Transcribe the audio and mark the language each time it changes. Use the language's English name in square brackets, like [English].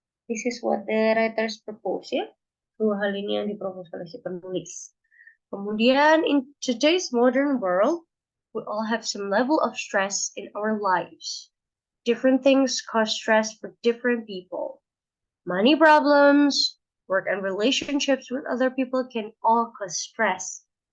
[English] This is what the writers propose ya. [Indonesian] Dua hal ini yang dipropos oleh si penulis. Kemudian [English] in today's modern world, we all have some level of stress in our lives. Different things cause stress for different people. Money problems, work and relationships with other people can all cause stress.